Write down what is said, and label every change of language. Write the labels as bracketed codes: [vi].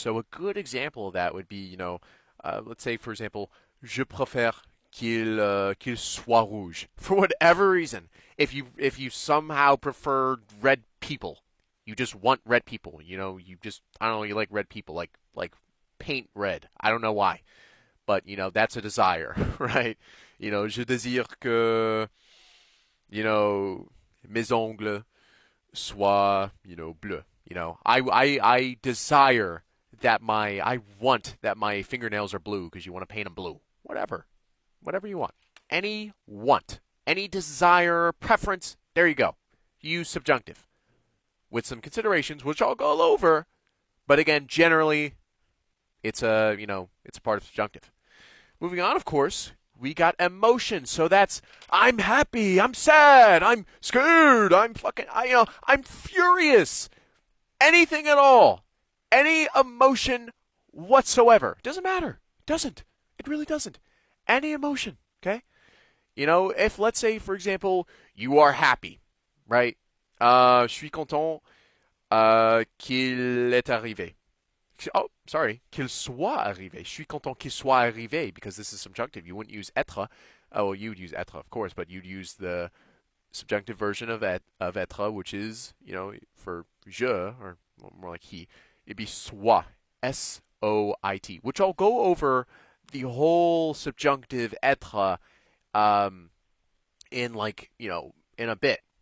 [en] So a good example of that would be, let's say for example, [fr] je préfère qu'il soit rouge. [en] For whatever reason, if you somehow prefer red people, you just want red people. You just I don't know, you like red people, like paint red. I don't know why, but that's a desire, right? [fr] Je désire que mes ongles soient bleu. [en] I desire that I want that my fingernails are blue because you want to paint them blue. Whatever you want. Any want, any desire, preference, there you go. Use subjunctive with some considerations, which I'll go over. But again, generally, it's a part of subjunctive. Moving on, of course, we got emotion. So that's I'm happy, I'm sad, I'm scared, I'm furious. Anything at all, any emotion whatsoever. Doesn't matter. Doesn't. It really doesn't. Any emotion, okay? If let's say, for example, you are happy, right? [fr] Je suis content qu'il est arrivé. [en] Oh, sorry, [fr] qu'il soit arrivé. Je suis content qu'il soit arrivé [en] because this is subjunctive. You wouldn't use être. Oh, well, you would use être, of course, but you'd use the subjunctive version of être, which is, for je, or more like he, it'd be soit, soit, which I'll go over the whole subjunctive être in in a bit.